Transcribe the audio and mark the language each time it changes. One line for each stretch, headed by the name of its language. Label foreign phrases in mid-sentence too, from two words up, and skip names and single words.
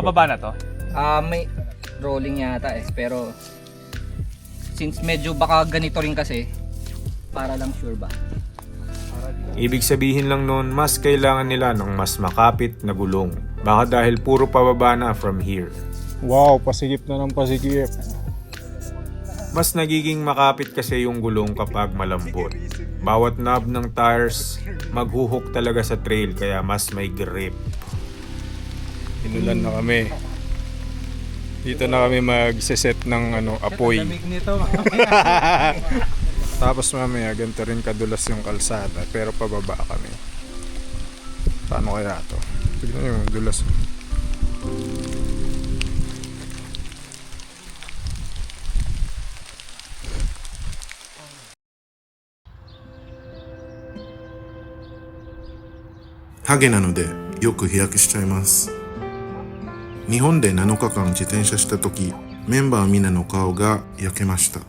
Filipino: pababa na to? May rolling yata eh, pero since medyo baka ganito rin kasi, para lang sure ba? Ibig sabihin lang nun, mas kailangan nila ng mas makapit na gulong. Baka dahil puro pababa na from here. Wow, pasigip na ng pasigip. Mas nagiging makapit kasi yung gulong kapag malambot. Bawat knob ng tires, maghuhook talaga sa trail kaya mas may grip. Inulan na kami. Dito na kami magsiset ng apoy. Tapos mamaya ganito rin kadulas yung kalsada pero pababa kami. Paano kaya to? Tignan nyo yung dulas.
Japanese: ハゲなのでよく日焼けしちゃいます。日本で7日間自転車した時、メンバーみんなの顔が焼けました。